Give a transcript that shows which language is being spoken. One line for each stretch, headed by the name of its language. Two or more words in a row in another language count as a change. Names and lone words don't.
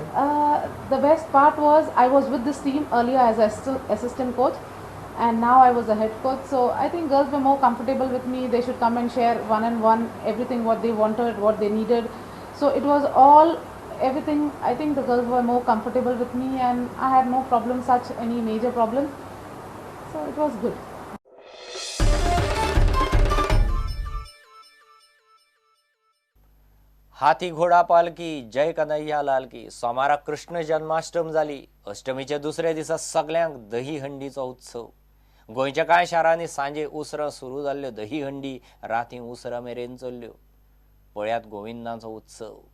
English: The best part was I was with this team earlier as assistant coach, and now I was a head coach. So I think girls were more comfortable with me. They should come and share one-on-one everything what they wanted, what they needed. So it was all everything. I think the girls were more comfortable with me, and I had no problem, such any major problem. So it was good.
Hindi: हाथी घोडा पालकी जय कन्हैया लाल की.
Konkani: सोमारा कृष्ण जन्माष्टमी जाली. अष्टमीचे दुसरे दिसा सगळ्यांक दही हंडीचो उत्सव. गोंयच्या कांय शारांनी सांजे उसरां सुरू जाल्ल्यो दही हंडी रातीं उसरां मेरेन चल्ल्यो. पळयात गोविंदाचो उत्सव.